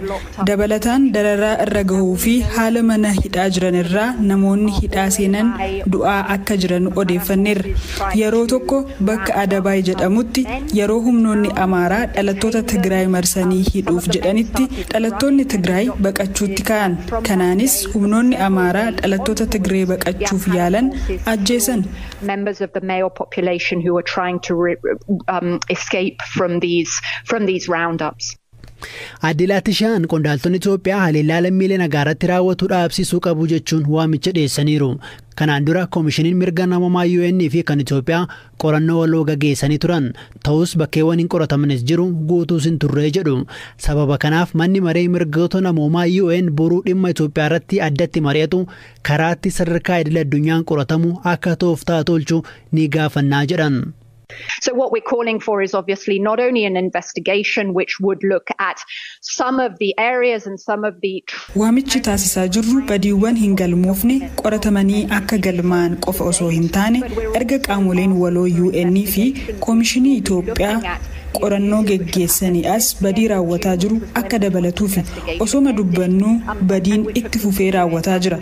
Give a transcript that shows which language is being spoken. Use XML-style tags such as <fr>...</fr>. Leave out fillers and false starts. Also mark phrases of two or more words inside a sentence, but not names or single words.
<om>Dabalataan dararaa irra gahuu fi haala mana hidhaa jiran irraa namoonni hidhaa seenan du'aa akka jiran odeeffanneerra. Yeroo tokko bakka Adabaay jedhamutti yeroo humnoonni Amaaraa dhalattoota Tigraay marsanii hidhuuf jedhanitti dhalattoonni Tigraay baqachuutti ka'an. Kanaanis humnoonni Amaaraa dhalattoota Tigraay baqachuuf yaalan ajjeesan.</om> <en>Members of the male population who are trying to escape from these roundups.</en> <om>Adilaatishaan qondaaltonni Itoophiyaa haleellaa lammiilee nagaaratti raawwatu dhaabsisuu qabu jechuun waamicha dhiyeessaniiru. Kanaan dura koomishiniin mirga namummaa UN fi kan Itoophiyaa qorannoo waloo gaggeessanii turan. Ta'us bakkeewwan hin qoratamanis jiru guutuus hin turre jedhu. Sababa kanaaf manni maree mirgoota namummaa UN boruu dhimma Itoophiyaa irratti addatti mari'atu karaatti sadarkaa idil addunyaan qoratamu akka tooftaa tolchu ni gaafannaa jedhan.</om> <en>So what we're calling for is obviously not only an investigation which would look at some of the areas and some of the...</en> <om>Waamichi taasisaa jirru badiiwwan hin galmoofne qoratamanii akka galmaan qofa osoo hin taane erga qaamoleen waloo UN fi Koomishinii Itoophiyaa qorannoo geggeessanii as badii raawwataa jiru akka dabalatuufi osoma dubbannuu badiin itti fufee raawwataa jira.</om>